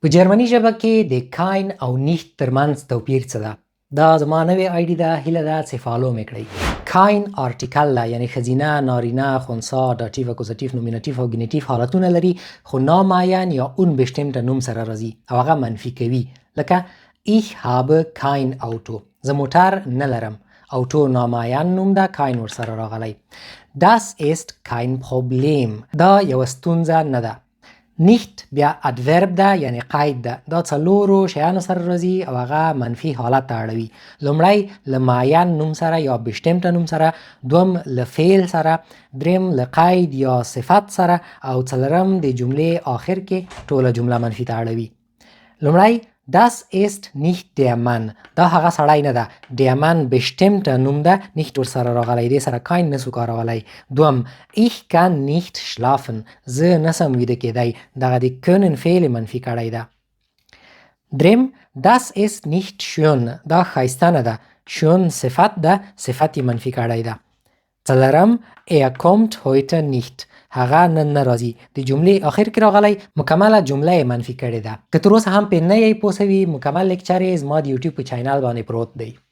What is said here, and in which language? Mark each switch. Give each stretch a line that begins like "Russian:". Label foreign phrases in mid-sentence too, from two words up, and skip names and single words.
Pashto: په جرمني ژبه کې د کاین او نیشت ترمنځ توپیر څه ده؟ دا زما نوې آیډي ده، هیله ده چې فالو مې کړئ. کاین آرټیکل ده، یعنی ښځینه، نارینه، خنثی، داتیو، اکوزاتیو، نومیناتیو او ګینیتیو حالتونه لري، خو نامعین یا unbestimmte نوم سره راځي او هغه منفي کوي.
German: لکه ich habe kein Auto.
Pashto: زه موټر نه لرم. auto نامعین نوم ده، کاین ورسره راغلی.
German: Das ist kein Problem.
Pashto: دا یوه ستونزه نه ده. نیشت بیا ادورب ده، یعنی قید ده. دا څلورو شیانو سره راځي او هغه منفي حالت ته اړوي. لومړی له معین نوم سره یا بشتمته نوم سره، دوم له فعل سره، دریم له قید یا صفت سره او څلورم د جملې آخر کې ټوله جمله منفي ته اړوي.
German: لومړی Das ist nicht der Mann.
Pashto: دا هغه سړی نه ده.
German: Der Mann bestimmte
Pashto: نوم ده، نیشت ورسره راغلی، دې سره کاین نسو کارولی.
German: دوم Ich kann nicht schlafen.
Pashto: زه نسم ویده کېدی. دغه د können فعل منفي کړی ده. دریم
German: Das ist nicht schön.
Pashto: دا ښایسته نه ده. schön صفت ده، صفت یې منفي کړی ده.
German: څلورم kommt heute nicht.
Pashto: هغه نن نه راځي. د جملې آخر کې راغلی، مکمله جمله یې منفي کړې ده. که تر اوسه هم پرې نه یې پوه سوي، مکمل لیکچر یې زما د یوټیوب په چینل باندې پروت دی.